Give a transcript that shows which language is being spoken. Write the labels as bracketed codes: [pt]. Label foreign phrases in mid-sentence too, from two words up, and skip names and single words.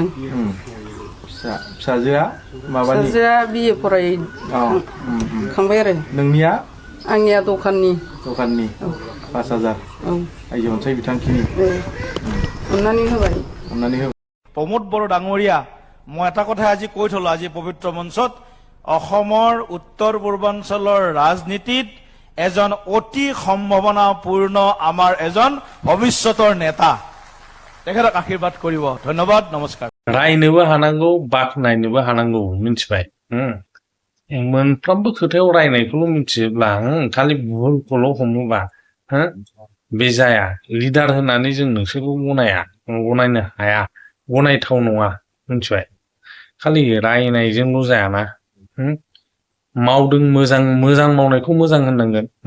[brx] फिसाजोआ माबानि फिसाजोआ बिए फरायखांबाय आरो नोंनिया आंनिया दखाननि 5000 आइजो अनसाय बिथांखिनि अन्नानै होबाय [as] प्रमद बर' डाঙৰীয়া মই এটা কথা আজি কৈ থলো আজি পবিত্ৰ মঞ্চত অসমৰ উত্তৰ পূৰ্বাঞ্চলৰ ৰাজনীতিত এজন অতি সম্ভাৱনাপূৰ্ণ আমাৰ এজন ভৱিষ্যতৰ নেতা তেখেতক আশীৰ্বাদ কৰিব ধন্যবাদ নমস্কাৰ [brx] रायनोबो हानांगौ बाख्नायनोबो हानांगौ मिथिबाय मोनफ्रोमबो खोथायाव रायनायखौल' मिथियोब्ला खालि भुलखौल' हमोबा बे जाया लिडार होननानै जों नोंसोरबो गनायनो हाया गनायथाव नङा मिथिबाय खालि रायनायजोंल' जायाना मावदों मोजां मावनायखौ मोजां होननांगोन